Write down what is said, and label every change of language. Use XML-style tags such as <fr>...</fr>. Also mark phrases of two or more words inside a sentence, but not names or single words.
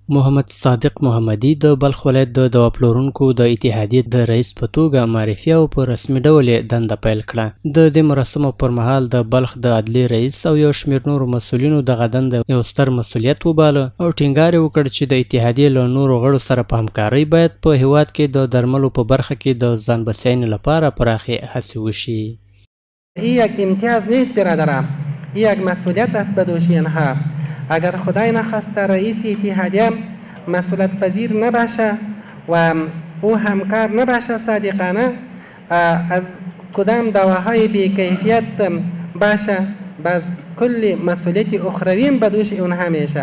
<ps>محمد صادق محمدي د بلخ ولایت د دوا پلورونکو د اتحادیې د رئیس په توګه معرفي او په رسمي ډول یې دنده پیل کړه. د دې مراسمو پر مهال د بلخ د عدلي رئیس او یو شمېر نورو مسؤلینو دغه دنده یو ستر مسؤلیت وباله او ټینګار یې وکړ چې د اتحادیې له نورو غړو سره په همکارۍ باید په هیواد کې د درملو په برخه کې د ځان بسیاینې لپاره پراخې هڅې وشي.</ps> <fa>یک امتیاز نیست برادرم، یک مسئولیت است به دوش اینها. اگر خدای نخواسته رئیس اتحادیه مسئولیت پذیر نباشه و او همکار نباشه صادقانه از کدام دواهای بیکیفیت باشه باز کل مسئولیت اخرویم به دوش اونها میشه.</fa>